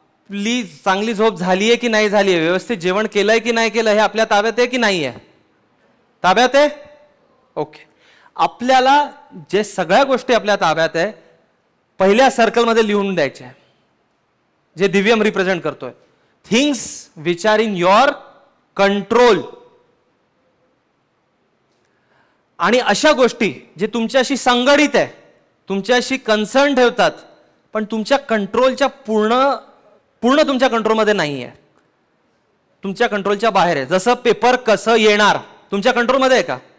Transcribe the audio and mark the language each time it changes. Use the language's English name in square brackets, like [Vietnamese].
[Marathi] आपली चांगली झोप झाली आहे की नाही झाली आहे, व्यवस्थित जेवण केलंय की नाही केलं, हे आपल्या ताब्यात आहे की नाही आहे? ताब्यात आहे. ओके. आपल्याला जे सगळ्या गोष्टी आपल्या ताब्यात आहे पहिल्या सर्कलमध्ये लिहून द्यायच्या आहे, जे दिव्यम रिप्रेझेंट करतोय. [English] Things which are in your control. [Marathi] आणि अशा गोष्टी जे तुमच्याशी संगडित आहे, तुमच्याशी कन्सर्न ठेवतात, पण तुमच्या कंट्रोलच्या पूर्ण तुमच्या कंट्रोलमध्ये नाही आहे, तुमच्या कंट्रोलच्या बाहेर आहे. जसं पेपर कसं येणार तुमच्या कंट्रोलमध्ये आहे का?